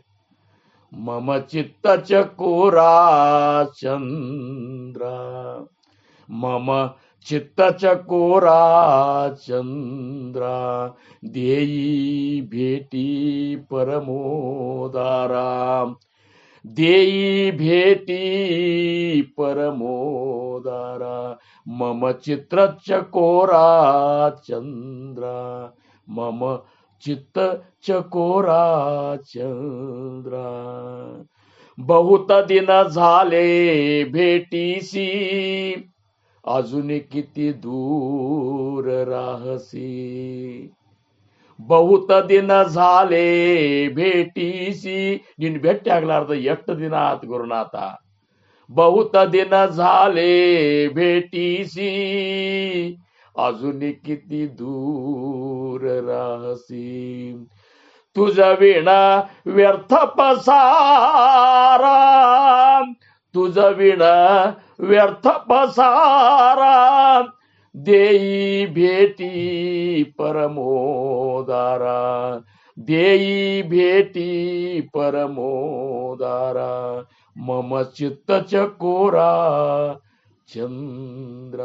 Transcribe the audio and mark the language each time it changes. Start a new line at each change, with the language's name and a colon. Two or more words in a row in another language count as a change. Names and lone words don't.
Marathi: मम चित्त चकोर चंद्र, मम चित्त चकोर चंद्र, देई भेटी परमोदार, देई भेटी परमोदार, मम चित्र चकोर चंद्र, ಮಮ चित्त चकोरा चंद्र. बहुत दिन झाले भेटीसी, अजून किती दूर राहसी. बहुत दिन झाले भेटीसी,
Kannada: ನಿನ್ನ ಭೇಟಿ ಆಗ್ಲಾರ್ದ ಎಷ್ಟು ದಿನ ಆತ್ ಗುರುನಾಥ.
Marathi: बहुत दिन झाले भेटीसी, अजून किती दूर राहसी. तुझ विणा व्यर्थ पसारा, तुझ विणा व्यर्थ पसारा, देई भेटी परमोदारा, देई भेटी परमोदारा, मम चित्त चकोरा ಚಂದ್ರ.